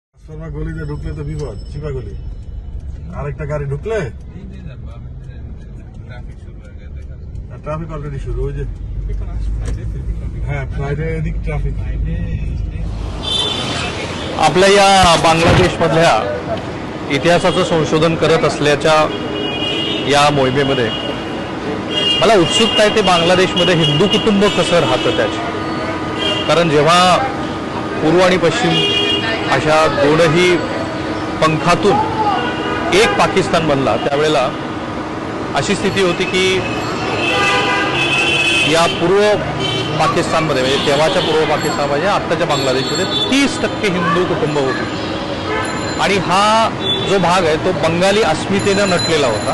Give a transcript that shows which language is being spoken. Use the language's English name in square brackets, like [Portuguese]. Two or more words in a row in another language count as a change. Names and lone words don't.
[Bangla] শর্মা গলিতে ঢুকলে তো বিপদ, চিপা গলি। আরেকটা গাড়ি ঢুকলে ট্রাফিক অলরেডি শুরু। ওই যে হ্যাঁ, [Marathi] फ्रायडे एदिक ट्रॅफिक। आपल्या या बांगलादेशमधल्या इतिहासाचं संशोधन करत असल्याच्या या मोहिमेमध्ये मला उत्सुकता आहे ते बांगलादेशमध्ये हिंदू कुटुंब कसं राहतं त्याची। कारण जेव्हा पूर्व आणि पश्चिम अशा दोनही पंखातून एक पाकिस्तान बनला त्यावेळेला अशी स्थिती होती की या पूर्व पाकिस्तानमध्ये म्हणजे तेव्हाच्या पूर्व पाकिस्तानमध्ये आत्ताच्या बांगलादेशमध्ये 30% हिंदू कुटुंब होती आणि हा जो भाग आहे तो बंगाली अस्मितेने नटलेला होता।